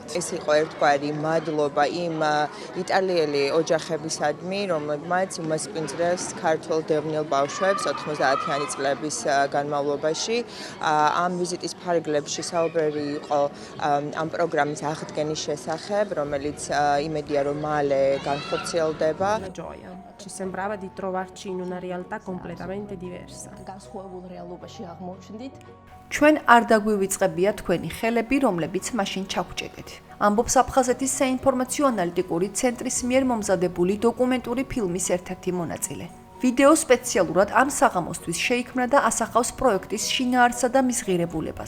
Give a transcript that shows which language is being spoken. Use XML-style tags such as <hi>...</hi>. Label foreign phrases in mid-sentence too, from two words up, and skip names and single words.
<ka>ეს იყო ერთგვარი მადლობა იმ იტალიელი ოჯახებისადმი, რომლებმაც უმასპინძლეს ქართულ დევნილ ბავშვებს 90-იანი წლების განმავლობაში. ამ ვიზიტის ფარგლებში საუბარი იყო ამ პროგრამის აღდგენის შესახებ, რომელიც იმედია რომ მალე განხორციელდება.</ka> <it>Ci sembrava di trovarci in una realtà completamente diversa.</it> <ka>განსხვავებულ რეალობაში აღმოჩნდით. ჩვენ არ დაგვივიწყებია თქვენი ხელები, რომლებიც მაშინ ჩაგვჭედეთ. ამბობს აფხაზეთის საინფორმაციო ანალიტიკური ცენტრის მიერ მომზადებული დოკუმენტური ფილმის ერთ-ერთი მონაწილე. ვიდეო სპეციალურად ამ საღამოსთვის შეიქმნა და ასახავს პროექტის შინაარსსა და მის ღირებულებას.</ka>